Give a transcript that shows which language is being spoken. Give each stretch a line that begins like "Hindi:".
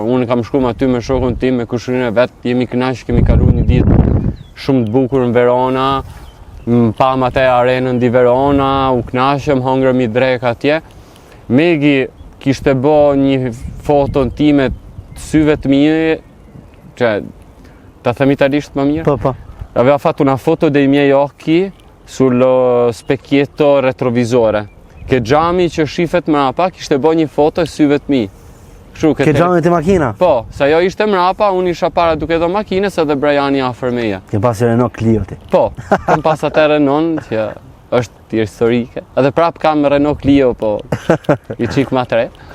Albanian: Unë kam shku aty me shokun tim, me kushurinë e vetë, jemi kënaqë, kemi kalu një ditë shumë të bukur në Verona, pam atë arenën di Verona, u knaqëm, hongërëm i drek atje. Megi kishte bo një foton time të syve të mie, cioè, ta them italisht më mirë? Po.
Italian: Aveva fatto una foto dei miei occhi sullo specchietto retrovisore.
Albanian: Che xhami që shifet mrapa kishte bo një foto e syve të mi. Ke xhamin të makina? Po, se ajo ishte mrapa, unë isha para duke do makinës edhe Brajani afër meje. Ke pasi Renault Clio ti? Po, kam pas atë Renault që është historike. Edhe prap kam Renault Clio, po i qik ma tre.